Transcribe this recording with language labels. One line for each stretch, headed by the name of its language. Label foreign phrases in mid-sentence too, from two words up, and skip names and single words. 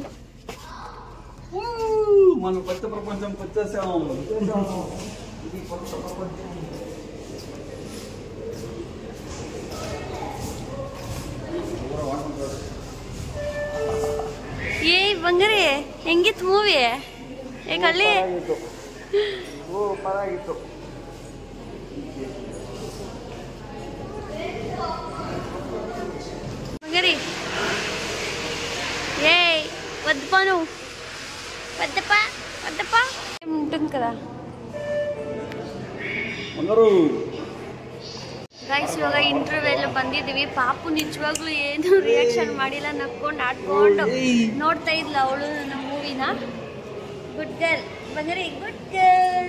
Telugu: మన కొత్త ప్రపంచం వచ్చేసాం. ఇది కొత్త ప్రపంచం.
Kannada: ಏ ಬಂಗಾರಿ ಹೆಂಗಿತ್ತು ಮೂವಿ? ಏ ಕಳ್ಳಿ ಪರಾಗಿತ್ತು.
Telugu: ಬಂಗಾರಿ ಏಯ್ వద్దపా నువ్వు, వద్దపా వద్దపా. ఉంటుంది కదా ಗೈಸ್.
Kannada: ಇವಾಗ ಇಂಟರ್ವ್ಯೂ ಬಂದಿದ್ದೀವಿ. ಪಾಪು ನಿಜವಾಗ್ಲೂ ಏನು ರಿಯಾಕ್ಷನ್ ಮಾಡಿಲ್ಲ, ನಕ್ಕೊಂಡು ಆಡ್ಕೊಂಡು ನೋಡ್ತಾ ಇದ್ಲ ಅವಳು ನಮ್ಮ ಮೂವಿನ.
English: good girl ಬಂಗಾರಿ, good girl.